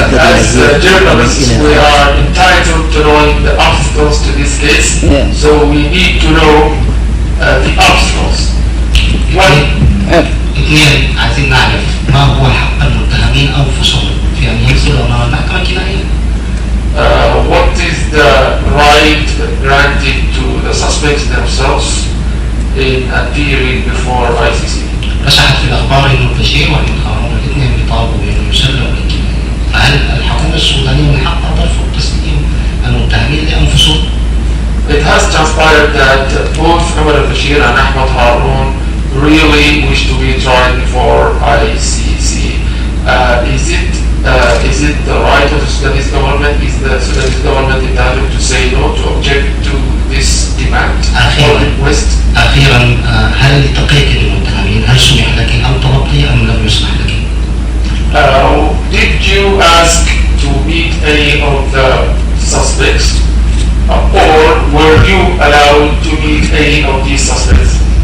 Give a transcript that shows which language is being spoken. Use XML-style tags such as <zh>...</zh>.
<en>As journalists, we are entitled to knowing the obstacles to this case, so we need to know the obstacles.</en> <ar>اثنين عايزين نعرف ما هو حق المتهمين أنفسهم في أن يصلوا أمام المحكمة الجنائية.</ar> <en>What is the right granted to the suspects themselves in appearing before ICC?</en> <ar>رشحت في الأخبار إنه البشير والمتهمون الاثنين بيطالبوا بأنه يسلموا للجنائية. فهل الحكومة السودانية من حقها ترفض تسليم المتهمين لأنفسهم؟</ar> <en>It has transpired that both Umar al-Bashir and Ahmad Harun really wish to be tried before ICC. Is it the right of the Sudanese government? Is the Sudanese government entitled to say no, to object to this demand or request?</en> <ar>أخيرا هل التقيت بالمتهمين؟ هل سمح لك أو طلبتي أم لم يسمح لك؟</ar> <en>Did you ask to meet any of the suspects, or were you allowed to meet any of these suspects?</en>